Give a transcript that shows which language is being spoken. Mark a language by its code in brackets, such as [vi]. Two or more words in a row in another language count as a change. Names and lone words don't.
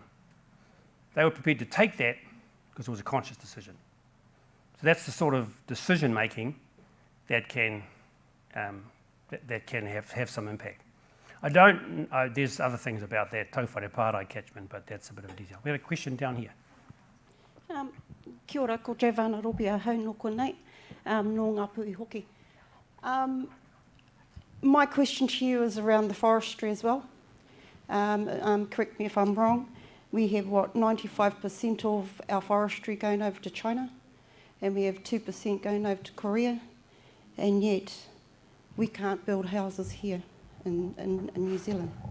[en] They were prepared to take that because it was a conscious decision. So that's the sort of decision making that can have some impact. There's other things about that Tauwhare catchment, but that's a bit of a detail. We have a question down here. [mi] Kia ora, ko Javana Ropia hau no konei, no ngā pui hoki. [en] My question to you is around the forestry as well. Correct me if I'm wrong. We have, 95% of our forestry going over to China, and we have 2% going over to Korea, and yet we can't build houses here in New Zealand.